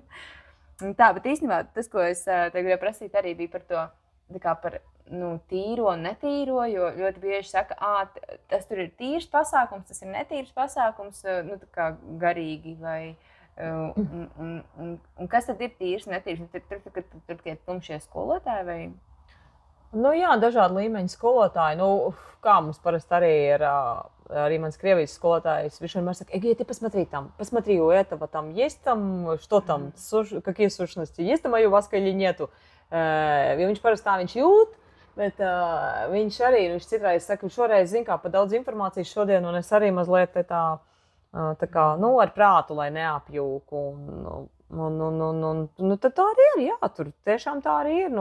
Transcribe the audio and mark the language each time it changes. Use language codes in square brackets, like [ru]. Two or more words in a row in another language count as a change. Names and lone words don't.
[lv] Tā, bet īstenībā tas, ko es te gribēju prasīt, arī bija par to, par tīro un netīro, jo ļoti bieži saka, tas tur ir tīrs pasākums, tas ir netīrs pasākums, garīgi vai, un kas tad ir tīrs, netīrs? Tur tie tumšie skolotāji vai? Jā, dažādi līmeņi skolotāji. Kā mums parasti arī ir, arī mans Krievijas skolotājs, viņš vienmēr saka, Egija, [ru] ты посмотри, у этого там есть там, что там, какие сущности, есть там мою васка или нету? [lv] Viņš parasti tā viņš jūt. Bet viņš citreiz saka, ka šoreiz zina, kā pa daudz informācijas šodien, un es arī mazliet ar prātu, lai neapjūku. Tad tā arī ir, jā, tur tiešām tā arī ir.